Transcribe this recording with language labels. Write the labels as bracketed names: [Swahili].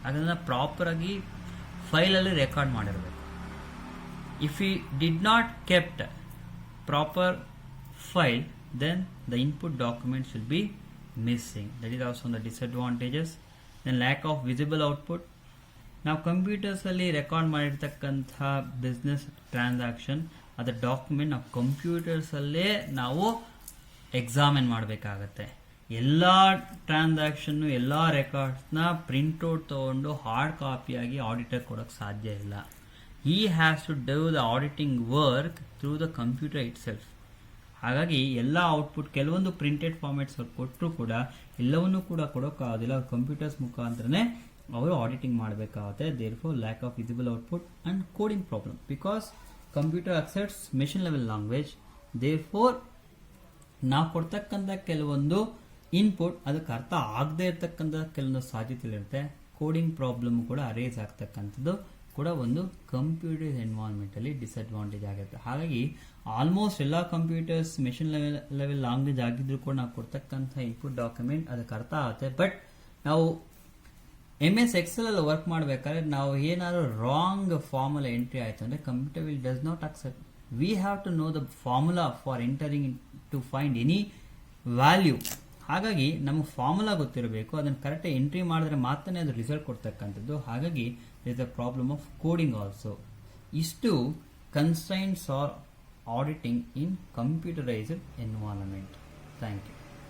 [Kannada] ಅದನ್ನು ಪ್ರಾಪರಾಗಿ ಫೈಲಲ್ಲಿ ರೆಕಾರ್ಡ್ ಮಾಡಿರಬೇಕು. [English] If we did not kept proper file, then the input documents will be missing. That is also the disadvantages. Then lack of visible output. [Kannada] ನಾವು ಕಂಪ್ಯೂಟರ್ಸಲ್ಲಿ record ಮಾಡಿರ್ತಕ್ಕಂಥ business transaction ಅದರ document ನಾವು ಕಂಪ್ಯೂಟರ್ಸಲ್ಲೇ ನಾವು examine ಮಾಡಬೇಕಾಗತ್ತೆ. ಎಲ್ಲ transaction ಎಲ್ಲ ರೆಕಾರ್ಡ್ಸ್ನ printout ತೊಗೊಂಡು hard ಕಾಪಿಯಾಗಿ auditor ಕೊಡೋಕ್ಕೆ ಸಾಧ್ಯ ಇಲ್ಲ. [English] He has to do the auditing work through the computer itself. [Kannada] ಹಾಗಾಗಿ ಎಲ್ಲ ಔಟ್ಪುಟ್ ಕೆಲವೊಂದು ಪ್ರಿಂಟೆಡ್ ಫಾರ್ಮೆಟ್ಸ್ ಕೊಟ್ಟರು ಕೂಡ ಎಲ್ಲವನ್ನೂ ಕೂಡ ಕೊಡೋಕ್ಕಾಗೋದಿಲ್ಲ. ಕಂಪ್ಯೂಟರ್ಸ್ ಮುಖಾಂತರನೇ ಅವರು ಆಡಿಟಿಂಗ್ ಮಾಡಬೇಕಾಗುತ್ತೆ. [English] Therefore lack of visible output and coding problem because computer accepts machine level language. [Kannada] Therefore ನಾವು ಕೊಡ್ತಕ್ಕಂಥ ಕೆಲವೊಂದು ಇನ್ಪುಟ್ ಅದಕ್ಕೆ ಅರ್ಥ ಆಗದೆ ಇರತಕ್ಕಂಥ ಕೆಲವೊಂದು ಸಾಧ್ಯತೆಗಳಿರುತ್ತೆ. ಕೋಡಿಂಗ್ ಪ್ರಾಬ್ಲಮ್ ಕೂಡ ಅರೇಸ್ ಆಗ್ತಕ್ಕಂಥದ್ದು ಕೂಡ ಒಂದು ಕಂಪ್ಯೂಟರ್ ಎನ್ವೈರನ್ಮೆಂಟಲ್ಲಿ ಡಿಸ್ಅಡ್ವಾಂಟೇಜ್ ಆಗುತ್ತೆ. ಹಾಗಾಗಿ ಆಲ್ಮೋಸ್ಟ್ ಎಲ್ಲ ಕಂಪ್ಯೂಟರ್ಸ್ ಮೆಷಿನ್ ಲೆವೆಲ್ ಲ್ಯಾಂಗ್ವೇಜ್ ಆಗಿದ್ರು ಕೂಡ ನಾವು ಕೊಡ್ತಕ್ಕಂಥ ಇನ್ಪುಟ್ ಡಾಕ್ಯುಮೆಂಟ್ ಅದಕ್ಕೆ ಅರ್ಥ ಆಗುತ್ತೆ. ಬಟ್ ನಾವು MS Excel ಅಲ್ಲಿ ವರ್ಕ್ ಮಾಡಬೇಕಾದ್ರೆ ನಾವು ಏನಾದ್ರು ರಾಂಗ್ ಫಾರ್ಮುಲಾ ಎಂಟ್ರಿ ಆಯಿತು ಅಂದರೆ [English] Computer will does not accept. We have to know the formula for entering to find any value. [Kannada] ಹಾಗಾಗಿ ನಮಗೆ ಫಾರ್ಮುಲಾ ಗೊತ್ತಿರಬೇಕು, ಅದನ್ನು ಕರೆಕ್ಟಾಗಿ ಎಂಟ್ರಿ ಮಾಡಿದ್ರೆ ಮಾತ್ರನೇ ಅದು ರಿಸಲ್ಟ್ ಕೊಡ್ತಕ್ಕಂಥದ್ದು. ಹಾಗಾಗಿ [English] is a problem of coding also. Istu constraints are auditing in computerized environment. Thank you.